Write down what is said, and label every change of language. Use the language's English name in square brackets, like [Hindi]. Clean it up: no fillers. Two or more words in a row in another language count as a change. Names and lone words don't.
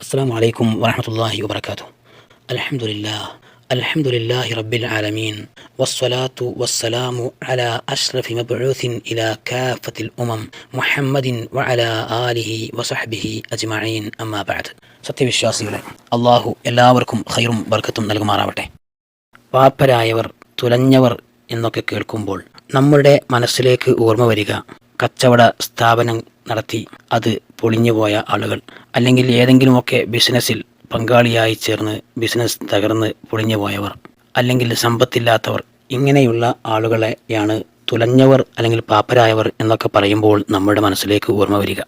[Arabic] السلام عليكم ورحمة الله وبركاته. الحمد لله رب العالمين، والصلاة والسلام على أشرف مبعوث إلى كافة الأمم محمد وعلى آله وصحبه أجمعين أما بعد. [Malayalam] സത്യവിശ്വാസികളെ, അള്ളാഹു എല്ലാവർക്കും ഖൈറും ബർക്കത്തും നൽകുമാറാവട്ടെ. പാപ്പരായവർ, തുലഞ്ഞവർ എന്നൊക്കെ കേൾക്കുമ്പോൾ നമ്മുടെ മനസ്സിലേക്ക് ഓർമ്മ വരിക കച്ചവട സ്ഥാപനം നടത്തി അത് പൊളിഞ്ഞുപോയ ആളുകൾ, അല്ലെങ്കിൽ ഏതെങ്കിലുമൊക്കെ ബിസിനസ്സിൽ പങ്കാളിയായി ചേർന്ന് ബിസിനസ് തകർന്ന് പൊളിഞ്ഞു പോയവർ, അല്ലെങ്കിൽ സമ്പത്തില്ലാത്തവർ, ഇങ്ങനെയുള്ള ആളുകളെയാണ് തുലഞ്ഞവർ അല്ലെങ്കിൽ പാപ്പരായവർ എന്നൊക്കെ പറയുമ്പോൾ നമ്മുടെ മനസ്സിലേക്ക് ഓർമ്മ വരിക.